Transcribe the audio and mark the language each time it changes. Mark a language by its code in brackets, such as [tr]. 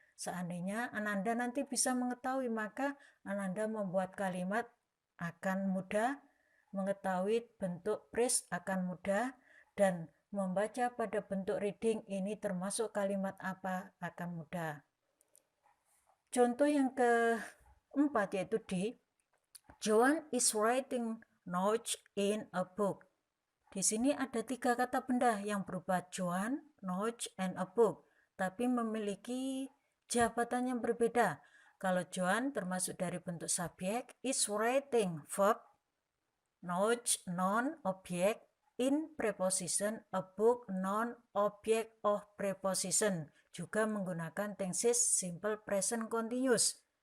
[id] Seandainya Ananda nanti bisa mengetahui, maka Ananda membuat kalimat akan mudah, mengetahui bentuk phrase akan mudah, dan membaca pada bentuk reading ini termasuk kalimat apa akan mudah. Contoh yang keempat yaitu D. [en] Joan is writing notes in a book. [id] Di sini ada 3 kata benda yang berupa Joan, notes, and a book, tapi memiliki jabatan yang berbeda. Kalau Joan termasuk dari bentuk subjek, is writing verb, notes noun object in preposition, a book noun object of preposition, juga menggunakan tenses simple present continuous.